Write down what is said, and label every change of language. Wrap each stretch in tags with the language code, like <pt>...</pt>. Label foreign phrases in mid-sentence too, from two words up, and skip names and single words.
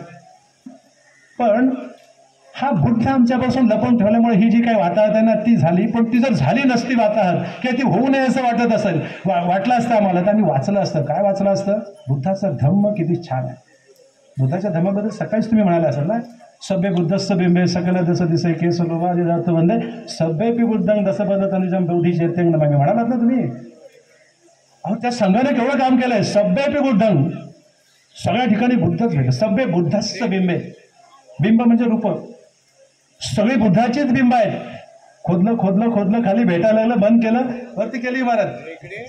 <mr>पण हा बुद्ध आमच्यापासून लपवून ठेवल्यामुळे ही जी काही वाताहत आहे ना ती झाली. पण ती जर झाली नसती वाताहत किंवा ती होऊ नये असं वाटत असेल, वाटलं असतं आम्हाला, तर आम्ही वाचलं असतं. काय वाचलं असतं? बुद्धाचा धम्म किती छान आहे. बुद्धाच्या धम्माबद्दल सकाळीच तुम्ही म्हणाले असाल ना,</mr> <pi>सभ्य बुद्धस्थ बिंबे सकल दस दिसे केस लोभादी जात वंदे सभ्यपी बुद्धं दसपद तनुजम बौद्धी चैत्यंग नमामि</pi> <mr>म्हणालात ना तुम्ही. अहो त्या संघाने केवढं काम केलंय.</mr> <pi>सभ्यपी बुद्धं,</pi> <mr>सगळ्या ठिकाणी बुद्धच भेटलं.</mr> <pi>सभ्य बुद्धस्थ बिंबे,</pi> <mr>बिंब म्हणजे रूप, सगळी बुद्धाचीच बिंब आहेत. खोदलं खाली भेटायला लागलं, बंद केलं, वरती केली इमारत.</mr>